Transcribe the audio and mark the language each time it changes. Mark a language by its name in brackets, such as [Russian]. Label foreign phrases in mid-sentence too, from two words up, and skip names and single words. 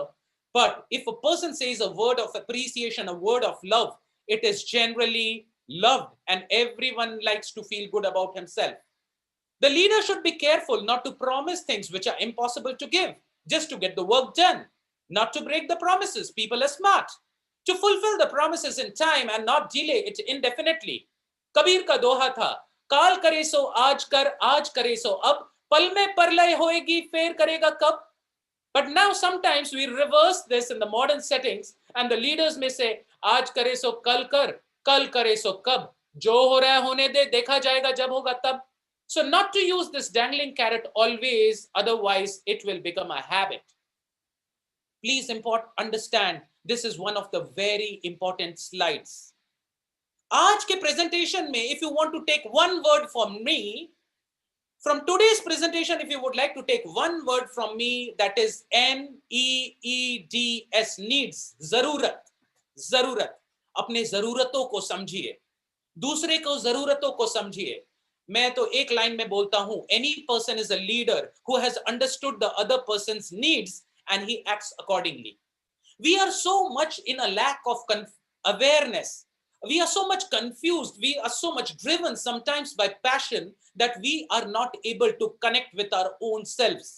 [English] But if a person says a word of appreciation, a word of love, it is generally loved and everyone likes to feel good about himself. The leader should be careful not to promise things which are impossible to give, just to get the work done, not to break the promises. People are smart. To fulfill the promises in time and not delay it indefinitely. [Hindi] कबीर का दोहा था, काल करे सो आज करे सो अब, पल में परलय होएगी, फेर करेगा कब. [English] But now sometimes we reverse this in the modern settings and the leaders may say, [Hindi] आज करे सो कल करे सो कब, जो हो रहा है होने दे, देखा जाएगा जब होगा तब. [English] So not to use this dangling carrot always, otherwise it will become a habit. Please understand, this is one of the very important slides. [Hindi] आज के प्रेजेंटेशन में, [English] if you want to take one word from me, from today's presentation, if you would like to take one word from me, that is NEEDS, needs, zarurat. [Hindi] अपने जरूरतों को समझिए, दूसरे को जरूरतों को समझिए. मैं तो एक लाइन में बोलता हूं, [English] any person is a leader who has understood the other person's needs and he acts accordingly. We are so much in a lack of awareness. We are so much confused. We are so much driven sometimes by passion that we are not able to connect with our own selves.